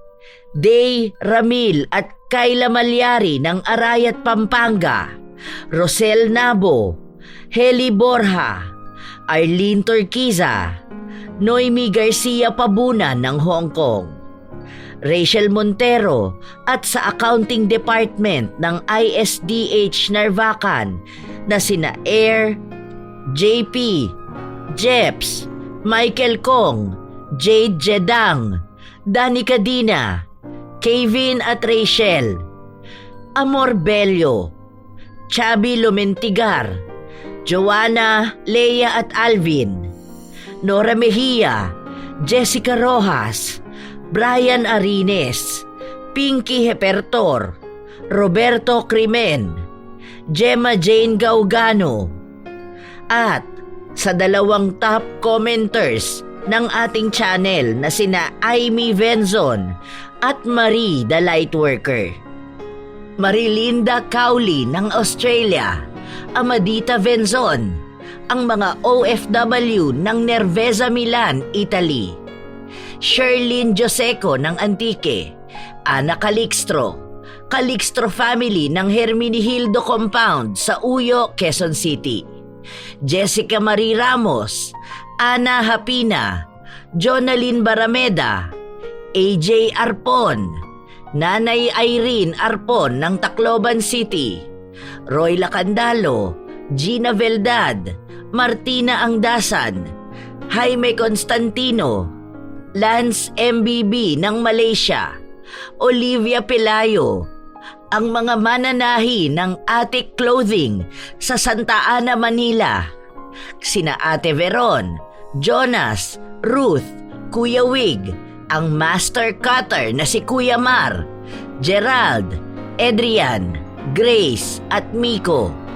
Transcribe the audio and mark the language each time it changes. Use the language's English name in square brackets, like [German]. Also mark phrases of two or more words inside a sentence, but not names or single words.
[Filipino] Day Ramil at Kayla Malyari ng Arayat, Pampanga, Rosel Nabo, Heli Borja, Arlene Torquiza, Noemi Garcia Pabunan ng Hong Kong, Rachel Montero at sa Accounting Department ng ISDH Narvacan na sina Air, JP, Jeps, Michael Kong, Jade Jedang, Dani Cadina, Kevin at Rachel, Amor Bello, Chabi Lumentigar, Joanna, Leia at Alvin, Nora Mejia, Jessica Rojas, Brian Arines, Pinky Hepertor, Roberto Crimen, Gemma Jane Gaugano, at sa dalawang top commenters ng ating channel na sina Amy Venzon at Marie the Lightworker, Marilinda Cowley ng Australia, Amadita Venzon, ang mga OFW ng Nervesa Milan, Italy, Sherlyn Joseco ng Antique, Ana Calixtro, Calixtro family ng Herminihildo Compound sa Uyo, Quezon City, Jessica Marie Ramos, Ana Hapina, Jonalyn Barameda, AJ Arpon, Nanay Irene Arpon ng Tacloban City, Roy Lacandalo, Gina Veldad, Martina Angdasan, Jaime Constantino, Lance MBB ng Malaysia, Olivia Pelayo, ang mga mananahi ng Attic Clothing sa Santa Ana, Manila, sina Ate Veron, Jonas, Ruth, Kuya Wig, ang master cutter na si Kuya Mar, Gerald, Adrian, Grace at Miko,